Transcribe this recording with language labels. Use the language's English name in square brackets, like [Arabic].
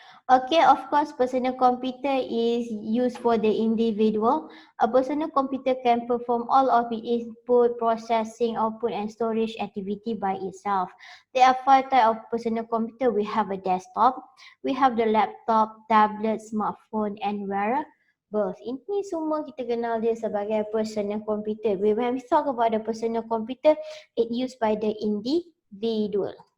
[English] Okay, of course, personal computer is used for the individual. A personal computer can perform all of its input, processing, output, and storage activity by itself. There are 5 types of personal computer. We have a desktop, we have the laptop, tablet, smartphone, and wearables. [Malay] Ini semua kita kenal dia sebagai personal computer. [English] When we talk about the personal computer, it used by the individual.